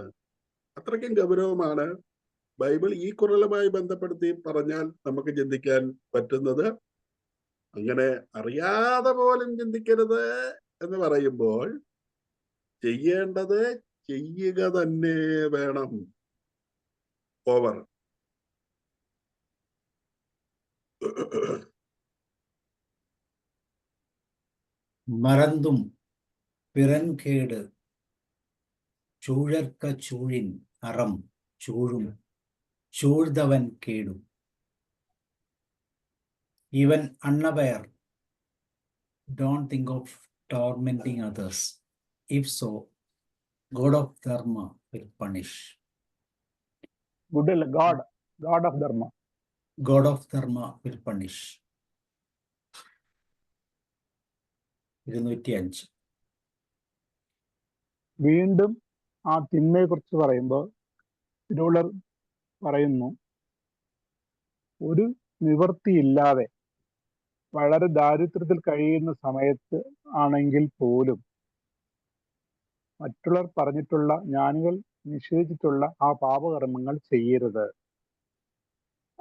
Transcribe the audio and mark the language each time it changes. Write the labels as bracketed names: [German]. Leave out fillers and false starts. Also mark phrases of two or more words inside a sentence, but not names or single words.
[Malayalam] അത്രയ്ക്കും ഗൗരവമാണ് ബൈബിൾ ഈ ഖുർആനുമായി ബന്ധപ്പെടുത്തി പറഞ്ഞാൽ നമുക്ക് ചിന്തിക്കാൻ പറ്റുന്നത്. അങ്ങനെ അറിയാതെ പോലും ചിന്തിക്കരുത് എന്ന് പറയുമ്പോൾ ചെയ്യേണ്ടത് ചെയ്യുക തന്നെ വേണം. ഓവർ. [Tamil] மறந்தும் பிறன்கேடு சூழற்க சூழின் அறம் சூழும் சூழ்ந்தவன் கேடும். [English] Even unaware, don't think of tormenting others. If so, God of Dharma will punish. God of Dharma. God of Dharma will punish. 205. [Malayalam] വീണ്ടും ആ തിന്മയെ കുറിച്ച് പറയുമ്പോൾ തിരുവള്ളർ പറയുന്നു, ഒരു നിവൃത്തിയില്ലാതെ വളരെ ദാരിദ്ര്യത്തിൽ കഴിയുന്ന സമയത്ത് ആണെങ്കിൽ പോലും മറ്റുള്ളവർ പറഞ്ഞിട്ടുള്ള, ജ്ഞാനികൾ നിഷേധിച്ചിട്ടുള്ള ആ പാപകർമ്മങ്ങൾ ചെയ്യരുത്.